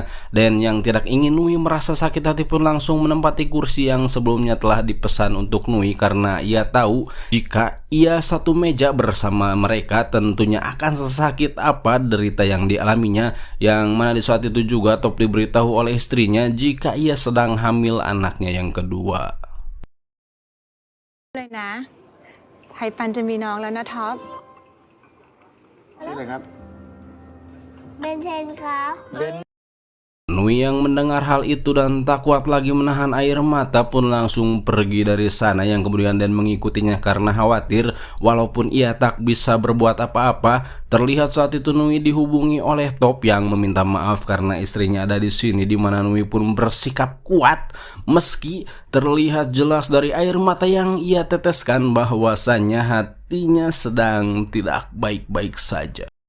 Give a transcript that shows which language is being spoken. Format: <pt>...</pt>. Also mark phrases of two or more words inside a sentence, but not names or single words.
<id>Den yang tidak ingin Nui merasa sakit hati pun langsung menempati kursi yang sebelumnya telah dipesan untuk Nui, karena ia tahu jika ia satu meja bersama mereka tentunya akan sesakit apa derita yang dialaminya. Yang mana di saat itu juga Top diberitahu oleh istrinya jika ia sedang hamil anaknya yang kedua.</id> <th>เลยนะไทปันจะมีน้องแล้วนะท็อป ชื่ออะไรครับ เบนเทนครับ</th> <id>Nui yang mendengar hal itu dan tak kuat lagi menahan air mata pun langsung pergi dari sana, yang kemudian Dan mengikutinya karena khawatir. Walaupun ia tak bisa berbuat apa-apa, terlihat saat itu Nui dihubungi oleh Top yang meminta maaf karena istrinya ada di sini, di mana Nui pun bersikap kuat meski terlihat jelas dari air mata yang ia teteskan bahwasannya hatinya sedang tidak baik-baik saja.</id>